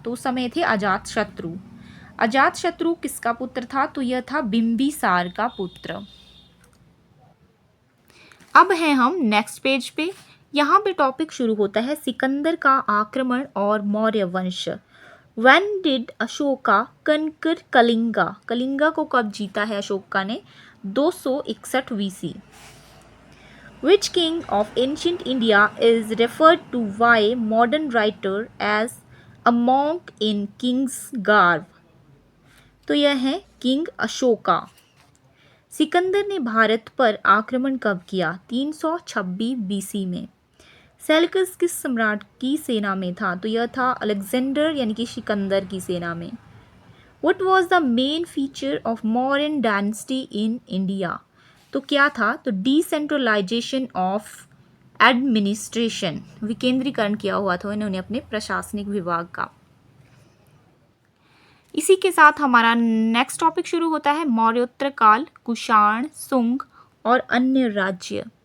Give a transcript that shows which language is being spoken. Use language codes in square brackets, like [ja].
[hi] तो उस समय थे अजातशत्रु। अजातशत्रु किसका पुत्र था? तो यह था बिंबिसार का पुत्र। अब हैं हम नेक्स्ट पेज पे। यहाँ पे टॉपिक शुरू होता है सिकंदर का आक्रमण और मौर्य वंश। [en] When did Ashoka conquer Kalinga? [hi] Kalinga को कब जीता है अशोका ने? 261 BC। [en] Which king of ancient India is referred to by modern writer as a monk in king's garb? [hi] तो यह है किंग अशोका। सिकंदर ने भारत पर आक्रमण कब किया? 326 BC में। सेल्कस किस सम्राट की सेना में था? तो यह था अलेक्जेंडर यानी कि सिकंदर की सेना में। [en] What was the main feature of Mauryan dynasty in India? [hi] तो क्या था? तो डिसेंट्रलाइजेशन ऑफ एडमिनिस्ट्रेशन, विकेंद्रीकरण किया हुआ था इन्होंने अपने प्रशासनिक विभाग का। इसी के साथ हमारा नेक्स्ट टॉपिक शुरू होता है मौर्योत्तर काल, कुषाण, सुंग और अन्य राज्य।